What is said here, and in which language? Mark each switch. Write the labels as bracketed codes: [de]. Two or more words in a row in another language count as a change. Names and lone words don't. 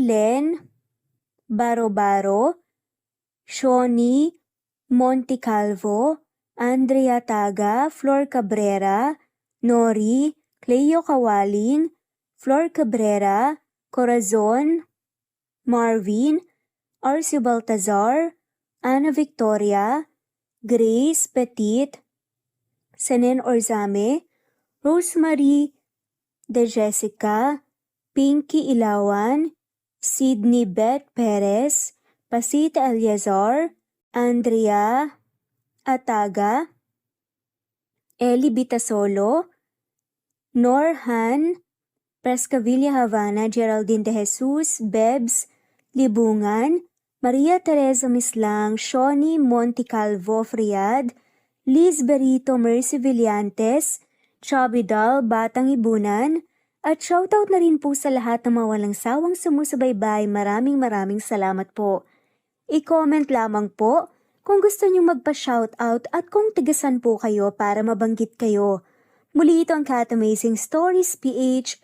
[tl] Len Baro-Baro, Shoni Monticalvo, Andrea Taga, Flor Cabrera, Nori, Cleo Kawaling, Flor Cabrera, Corazon, Marvin, Arcio Baltazar, Ana Victoria, Grace Petit, Senen Orzame, Rosemary De Jessica, Pinky Ilawan, Sydney Beth Perez, Pasita Eliazar, Andrea Ataga, Eli Bitasolo, Norhan, Prescavilla Havana, Geraldine De Jesus, Bebs Libungan, Maria Teresa Mislang, Shoni Monticalvo Friad, Liz Berito Mercy Villantes, Chubby Doll, Batang Ibunan, at shoutout na rin po sa lahat ng mga walang sawang sumusubaybay. Maraming salamat po. I-comment lamang po kung gusto niyong magpa-shoutout at kung tigasan po kayo para mabanggit kayo. Muli ito ang Cat Amazing Stories PH.